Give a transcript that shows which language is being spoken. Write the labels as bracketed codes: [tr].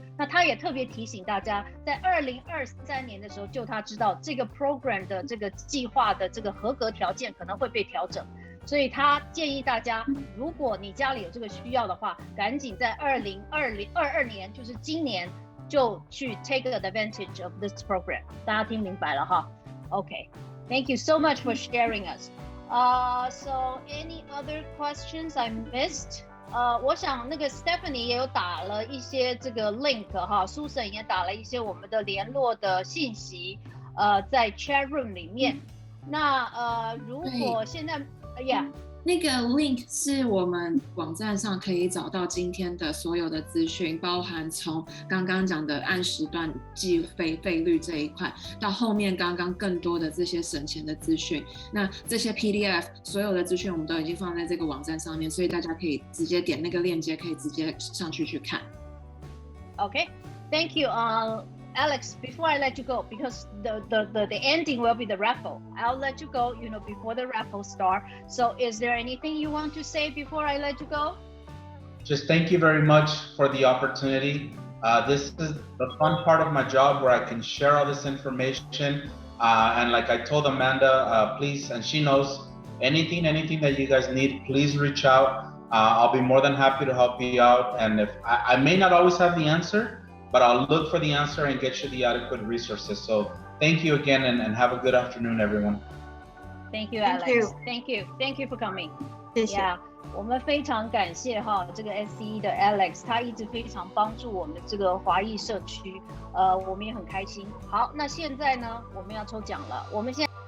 [zh] 那他也特别提醒大家，在2023年的时候，就他知道这个 program 的这个计划的这个合格条件可能会被调整，所以他建议大家，如果你家里有这个需要的话，赶紧在2022年，就是今年就去 [en] take advantage of this program。 [zh] 大家听明白了哈 [en] ？Okay, thank you so much for sharing us. So any other questions I missed? [zh] 我想那个 Stephanie 也有打了一些这个 link 哈 ，Susan 也打了一些我们的联络的信息，在 chat room 里面。那如果现在那个 link 是我们网站上可以找到今天的所有的资讯，包含从刚刚讲的按时段计费费率这一块，到后面刚刚更多的这些省钱的资讯。那这些 PDF 所有的资讯我们都已经放在这个网站上面，所以大家可以直接点那个链接，可以直接上去看。 [en] Okay, thank you. Alex, before I let you go, because the ending will be the raffle, I'll let you go, before the raffle start. So is there anything you want to say before I let you go? Just thank you very much for the opportunity. This is the fun part of my job where I can share all this information. And like I told Amanda, please, and she knows, anything that you guys need, please reach out. I'll be more than happy to help you out. And if I may not always have the answer, but I'll look for the answer and get you the adequate resources. So thank you again and have a good afternoon, everyone. Thank you, Alex. Thank you for coming. [zh] 谢谢。 Yeah, 我们非常感谢这个 SCE 的 Alex， 他一直非常帮助我们这个华裔社区，我们也很开心。好，那现在呢，我们要抽奖了。我们现在